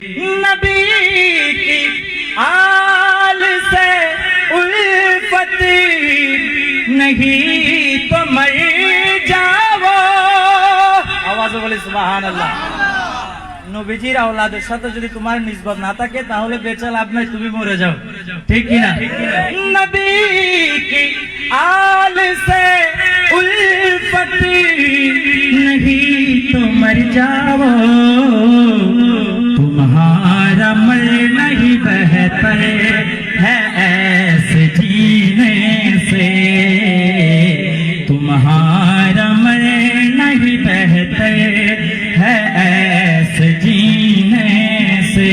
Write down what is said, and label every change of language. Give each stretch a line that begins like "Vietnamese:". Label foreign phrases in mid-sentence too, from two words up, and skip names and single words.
Urdu: نبی کی آل سے الفت نہیں تو مر যাও
Bangla: আওয়াজে বলে সুবহানাল্লাহ। নবীজির আওলাদের সাথে যদি তোমার নিসবত না থাকে তাহলে বেঁচে লাভ নাই, তুমি মরে যাও, ঠিক কি না?
Urdu: نبی کی آل سے الفت نہیں تو مر جاؤ، تمہارا مرنا ہی بہتر ہے ایسے جینے سے، تمہارا مرنا ہی بہتر ہے ایسے جینے سے.